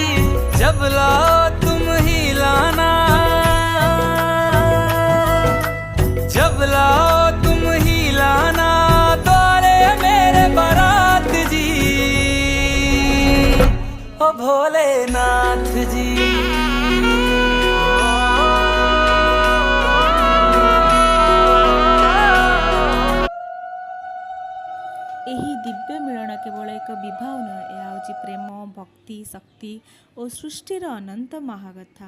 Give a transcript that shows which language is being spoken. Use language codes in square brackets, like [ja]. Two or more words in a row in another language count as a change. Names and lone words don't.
[hi] जब लाओ तुम ही लाना, जब लाओ तुम ही लाना, द्वारे मेरे बारात जी। ओ भोलेनाथ जी। [or] ଏହି ଦିବ୍ୟ ମିଳନ କେବଳ ଏକ ବିବାହ ନୁହେଁ, ଏହା ହେଉଛି ପ୍ରେମ, ଭକ୍ତି, ଶକ୍ତି ଓ ସୃଷ୍ଟିର ଅନନ୍ତ ମହାକଥା।